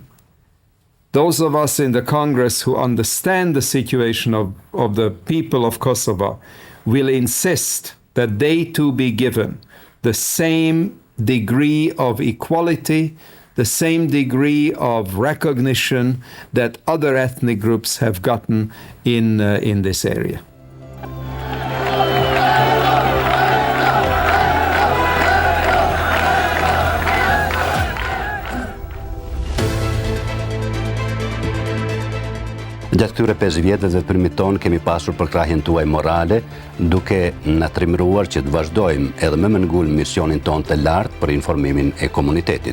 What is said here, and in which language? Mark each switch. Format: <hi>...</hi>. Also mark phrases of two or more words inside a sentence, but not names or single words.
<en>Those of us in the Congress who understand the situation of the people of Kosovo will insist that they too be given the same degree of equality, the same degree of recognition that other ethnic groups have gotten in this area.</en> <sq>Gjatë këtyre 5 vjetëve të veprimit ton kemi pasur përkrahjen tuaj morale, duke na trimëruar që të vazhdojmë edhe më ngull misionin ton të lartë për informimin e komunitetit.</sq>